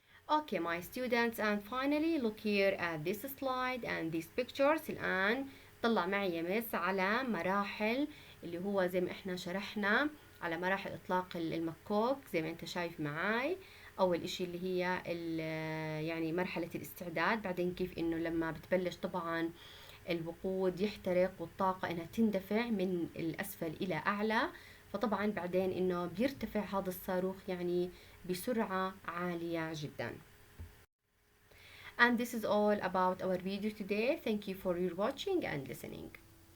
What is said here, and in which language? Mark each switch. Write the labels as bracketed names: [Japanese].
[English] Okay, my students, and finally look here at this slide and these pictures. [Arabic] الآن طلع معي يا مس على مراحل اللي هو زي ما احنا شرحنا على مراحل إطلاق المكوك زي ما انت شايف معاي. أول إشي اللي هي يعني مرحلة الاستعداد، بعدين كيف إنه لما بتبلش طبعا الوقود يحترق والطاقة إنها تندفع من الأسفل إلى أعلى، فطبعا بعدين إنه بيرتفع هذا الصاروخ يعني بسرعة عالية جدا. [English] And this is all about our video today. Thank you for your watching and listening.